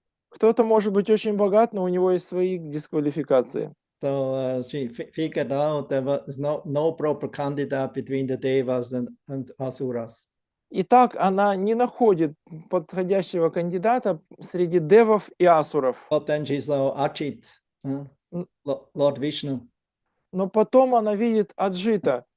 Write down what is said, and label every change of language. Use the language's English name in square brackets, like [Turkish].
[Russian] Кто-то может быть очень богат, но у него есть свои дисквалификации. [English] So she figured out there was no proper candidate between the devas and asuras. [Russian] Итак, она не находит подходящего кандидата среди девов и асуров. [English] But then she saw Ajit, Lord Vishnu. [Russian] Но потом она видит Аджита,